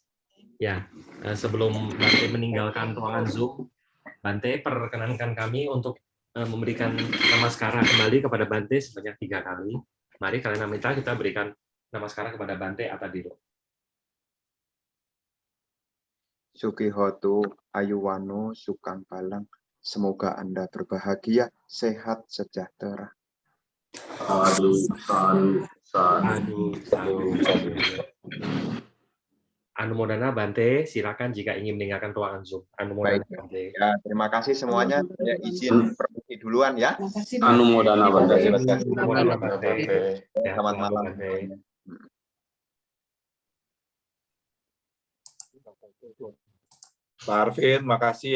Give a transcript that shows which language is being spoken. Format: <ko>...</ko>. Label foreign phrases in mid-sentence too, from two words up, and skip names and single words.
<id>Ya, sebelum Bante meninggalkan ruangan Zoom, Bante perkenankan kami untuk memberikan namaskara kembali kepada Bante sebanyak 3 kali. Mari kalian minta kita berikan namaskara kepada Bante Atadiro.</id> <pi>Sukihotu, Ayuwano, Sukang Balang.</pi> <id>Semoga Anda berbahagia, sehat, sejahtera.</id> <pi>Sadu, sadu, sadu. Sadu. Anumodana,</pi> <id>Bante, silakan jika ingin meninggalkan ruangan Zoom. Anumodana, Baik, Bante. ya, terima kasih semuanya. Saya izin permisi duluan ya. Anumodana, Bante. Anumodana, Bante. Ya, Selamat malam Bante. semuanya. Pak Arvin, makasih ya.</id>